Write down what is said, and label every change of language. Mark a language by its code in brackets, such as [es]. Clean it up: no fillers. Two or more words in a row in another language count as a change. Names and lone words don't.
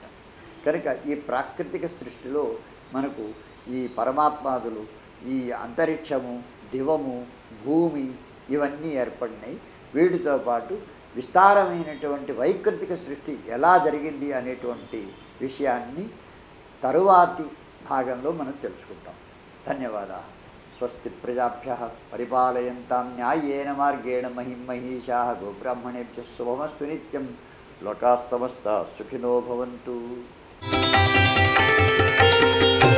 [te] కనుక ఈ ప్రాకృతిక సృష్టిలో మనకు ఈ పరమాత్మాదులు, ఈ అంతరిక్షము, దివము, భూమి ఇవన్నీ ఏర్పడినాయి. వీటితో పాటు విస్తారమైనటువంటి వైకృతిక సృష్టి ఎలా జరిగింది అనేటువంటి విషయాన్ని తరువాతి భాగంలో మనం తెలుసుకుంటాం. ధన్యవాదాలు. [sa] స్వస్తి ప్రజాభ్యః పరిపాలయంతాం న్యాయేన మార్గేణ మహిం మహీషాః గోబ్రాహ్మణేభ్యः శుభమస్తు నిత్యం. లోకాः సమస్తాः సుఖినో భవంతు.